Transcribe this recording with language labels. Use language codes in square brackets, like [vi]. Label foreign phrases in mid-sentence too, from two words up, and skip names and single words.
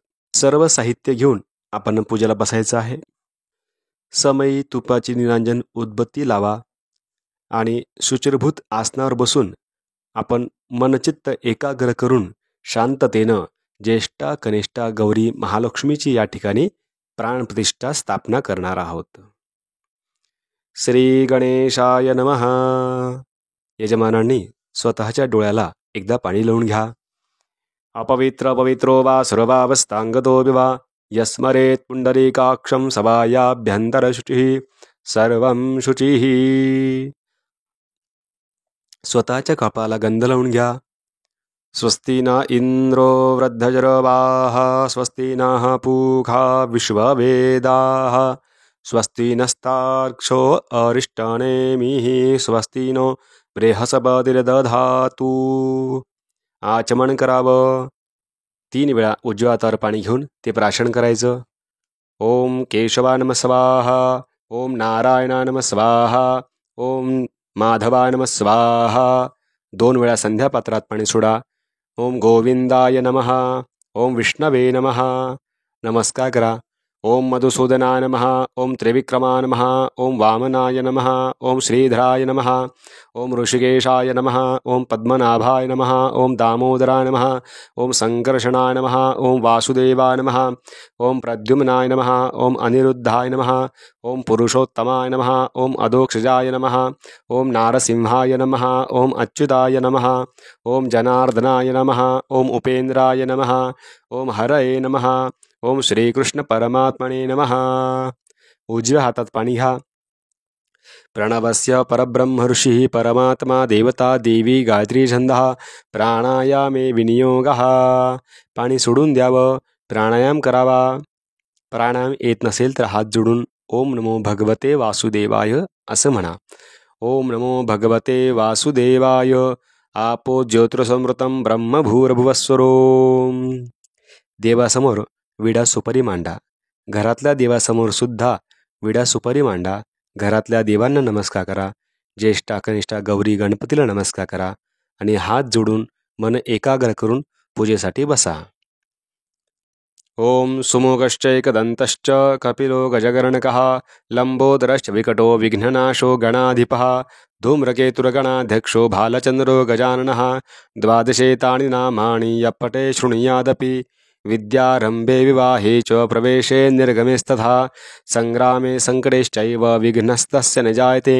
[mr] सर्व साहित्य घेऊन आपण पूजेला बसायचं आहे. समयी तुपाची निरांजन उदबत्ती लावा आणि शुचिरभूत आसनावर बसून आपण मनचित्त एकाग्र करून शांततेनं ज्येष्ठा कनिष्ठा गौरी महालक्ष्मीची या ठिकाणी प्राणप्रतिष्ठा स्थापना करणार आहोत. [sa] श्री गणेशाय नमः. [mr] यजमानांनी स्वतःच्या डोळ्याला एकदा पाणी लावून घ्या. [sa] अपवित्र पवित्रो वा सर्वावस्थांगतो विवा यस्मरेत पुंडरीकाक्षं सभायाभ्यंतर शुचिः सर्वं शुचिः. [mr] स्वतःच्या कपाळाला गंध लावून घ्या. [sa] स्वस्ति न इंद्रो वृद्धजरवाः स्वस्ति नः पूषा विश्ववेदाः स्वस्ति नस्तार्क्ष्यो अरिष्टनेमिः स्वस्ति नो बृहस्पतिर्दधातु. [mr] आचमन करावं. 3 वेळा उजव्या हातावर पाणी घेऊन ते प्राशन करायचं. [sa] ओम केशवाय नमः स्वाहा. ओम नारायणाय नमः स्वाहा. ओम माधवाय नमः स्वाहा. [mr] 2 वेळा संध्या पात्रात पाणी सोडा. [sa] ओम गोविंदाय नमः. ओम विष्णवे नमः. [mr] नमस्कार करा. [sa] ओम मधुसूदनाय नमः. ओम त्रिविक्रमाय नमः. ओम वामनाय नमः. ओम श्रीधराय नमः. ओम ऋषिकेशाय नमः. ओम पद्मनाभाय नमः. ओम दामोदराय नमः. ओम संकर्षणाय नमः. ओम वासुदेवाय नमः. ओम प्रद्युम्नाय नमः. ओम अनिरुद्धाय नमः. ओम पुरुषोत्तमाय नमः. ओम अधोक्षजाय नमः. ओम नारसिंहाय नमः. ओम अच्युताय नमः. ओम जनार्दनाय नमः. ओम उपेंद्राय नमः. ओम हरये नमः. ओम श्रीकृष्ण परमात्मने नमः. [mr] उजव्या हातात पाणी घ्या. [sa] प्रणवस्य परब्रह्म ऋषिः परमात्मा देवता देवी गायत्री छंदः प्राणायामे विनियोगः. [mr] पाणी सोडून द्यावं. प्राणायाम करावा. प्राणायाम येत नसेल तर हात जोडून [sa] ओम नमो भगवते वासुदेवाय [mr] असं म्हणा. [sa] ओम नमो भगवते वासुदेवाय. आपो ज्योतिर्समृतं ब्रह्मभूर्भुवस्वरो. [mr] देवासमोर विडा सुपारी मांडा. घरातल्या देवासमोर सुद्धा विडा सुपारी मांडा. घरातल्या देवांना नमस्कार करा. ज्येष्ठा कनिष्ठा गौरी गणपतीला नमस्कार करा आणि हात जोडून मन एकाग्र करून पूजेसाठी बसा. [sa] ओम सुमुखश्चैकदन्तश्च कपिलो गजगर्णकः लंबोदरश्च विकटो विघ्ननाशो गणाधिपः धूम्रकेतुर्गणाध्यक्षो भालचंद्रो गजाननः. 12 नामानि यपटे शृणुयादपि विद्यारंभे विवाहे च प्रवेशे निर्गमेस्तथा संग्रामे संकटेश्चैव विघ्नस्तस्य न जायते.